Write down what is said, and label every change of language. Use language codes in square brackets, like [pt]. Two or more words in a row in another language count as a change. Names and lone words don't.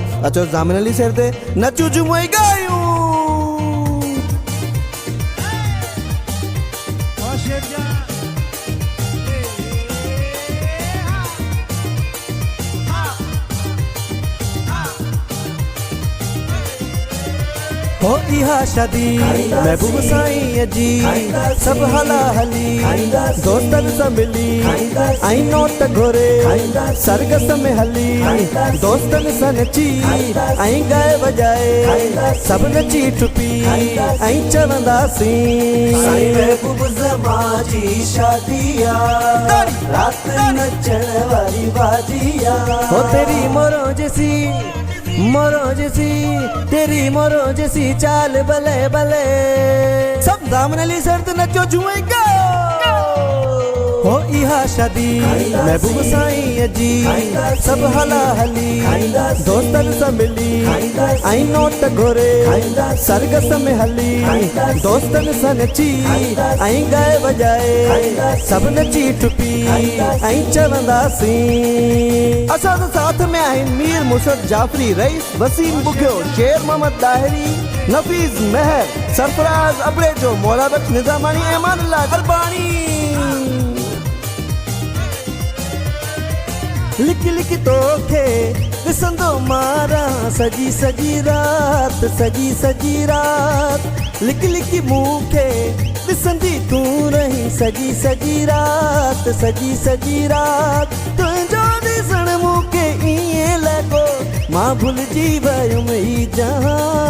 [sd] अचो ज़ामिन अली सर ते नचूं झूमूं ऐं ॻायूं। हो इहा शादी महबूब साईं जी सब हला हली दोस्तन सां मिली ऐं नोट घोरे सरगस में हली दोस्तन सां नची ऐं गाए वॼाए सब नची टुपी ऐं चवंदासीं साईं महबूब ज़मा जी शादी आ रात नचण वारी बाजी आ। हो [hi] तेरी मोरो जैसी तेरी मोरो जैसी चाल [sd] भले भले सब ज़ामिन अली सर ते नचो झूमे गाओ। हो इहा शादी महबूब साईं जी सब हला हली दोस्तन सां मिली ऐं नोट घोरे सरगस में हली दोस्तन सां नची ऐं गाए वॼाए सब नची टुपी ऐं चवंदासीं। असां साथ में आहिनि मीर मुर्शद जाफरी रईस वसीम बुखियो शेर मोहम्मद दाहिरी नफीस महर सरफराज अबरेजो मौलाबत निज़ामानी ऐमान अल्लाह अरबानी। लिख लिख तोखे ॾिसंदो मारा सजी सजी रात लिख लिख मूंखे ॾिसंदी तूं रही सजी सजी रात तुंहिंजो ॾिसण मूंखे ईअं लॻो मां भुलिजी वयुमि ई जहां